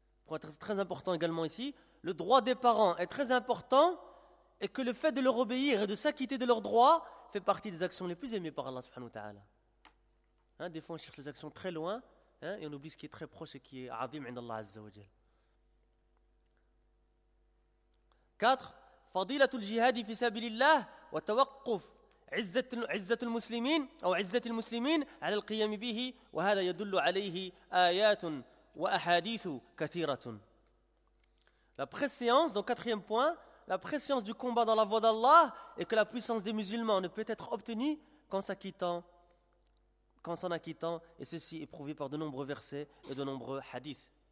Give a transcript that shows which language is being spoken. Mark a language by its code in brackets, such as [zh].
[fr] C'est très important également ici, le droit des parents est très important et que le fait de leur obéir et de s'acquitter de leurs droits fait partie des actions les plus aimées par Allah subhanahu wa ta'ala. Des fois on cherche les actions très loin, et on oublie ce qui est très proche et qui est azim inda Allah azza wa jalla. 4. [ar] فضيلة الجهاد في سبيل الله وتوقف عزة المسلمين أو عزة المسلمين على القيام به وهذا يدل عليه آيات وأحاديث كثيرة. [fr] La préscience, donc quatrième point, la préscience du combat dans la voie d'Allah et que la puissance des musulmans ne peut être obtenue qu'en s'en acquittant, et ceci est prouvé par de nombreux versets et de nombreux hadiths.